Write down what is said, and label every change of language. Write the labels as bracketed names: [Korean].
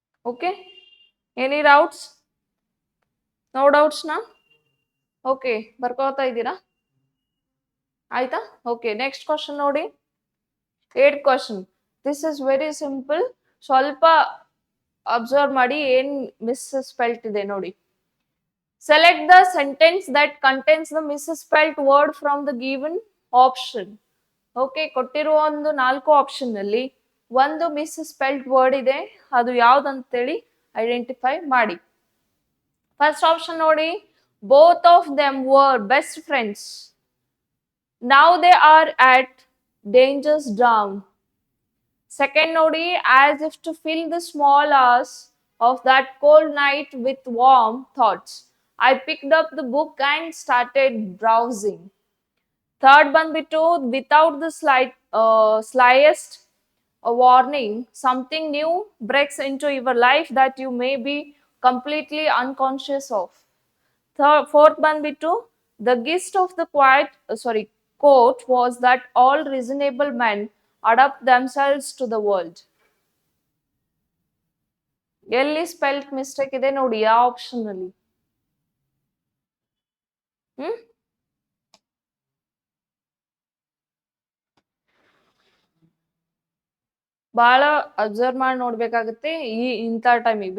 [English] Okay, any doubts? No doubts ನಾ? [Kannada] Okay, ಬರ್ಕೋತಾ ಇದ್ದೀರಾ? ಆಯ್ತಾ? [English] okay, next question [Kannada] ನೋಡಿ. [English] 8th question. This is very simple. [Kannada] ಸ್ವಲ್ಪ ಅಬ್ಸರ್ವ್ ಮಾಡಿ ಏನ್ ಮಿಸ್ಸ್ಪೆಲ್ಟ್ ಇದೆ ನೋಡಿ. [English] Select the sentence that contains the misspelled word from the given option. [Kannada] Okay, ಕೊಟ್ಟಿರುವ ಒಂದು 4 ಆಪ್ಷನ್ ಅಲ್ಲಿ ಒಂದು ಮಿಸ್ಸ್ಪೆಲ್ಡ್ ವರ್ಡ್ ಇದೆ. ಅದು ಯಾವ್ದಂತೇಳಿ ಐಡೆಂಟಿಫೈ ಮಾಡಿ. ಫಸ್ಟ್ ಆಪ್ಷನ್ ನೋಡಿ. [English] Both of them were best friends. Now they are at dangers down. Second [Kannada] ನೋಡಿ. [English] As if to fill the small hours of that cold night with warm thoughts, I picked up the book and started browsing. Third [Kannada] ಬಂದ್ಬಿಟ್ಟು [English] without the slightest warning, something new breaks into your life that you may be completely unconscious of. Fourth [Kannada] ಬಂದ್ಬಿಟ್ಟು [English] the gist of the quote was that all reasonable men adapt themselves to the world. [Kannada] ಎಲ್ಲಿ spelt mistake ಇದೆ ನೋಡಿ ಆ option ಅಲ್ಲಿ. ಬಹಳ observe ಮಾಡಿ ನೋಡ್ಬೇಕಾಗುತ್ತೆ ಇಂಥ ಟೈಮಿಗೆ.